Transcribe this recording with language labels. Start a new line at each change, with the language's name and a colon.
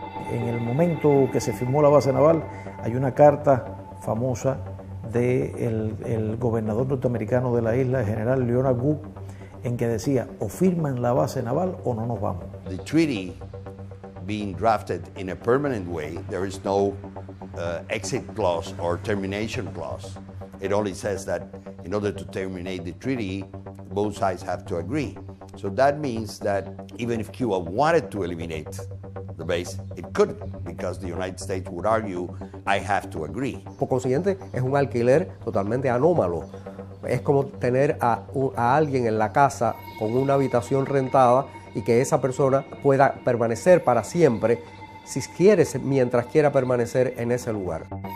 Spanish: En el momento que se firmó la base naval, hay una carta famosa del gobernador norteamericano de la isla, el general Leonard Wood, en que decía, o firman la base naval o no nos vamos.
English: The treaty being drafted in a permanent way, there is no exit clause or termination clause. It only says that in order to terminate the treaty, both sides have to agree. So that means that even if Cuba wanted to eliminate the base, it couldn't, because the United States would argue, I have to agree.
Spanish: Por consiguiente, es un alquiler totalmente anómalo. Es como tener a alguien en la casa con una habitación rentada y que esa persona pueda permanecer para siempre, si quiere, mientras quiera permanecer en ese lugar.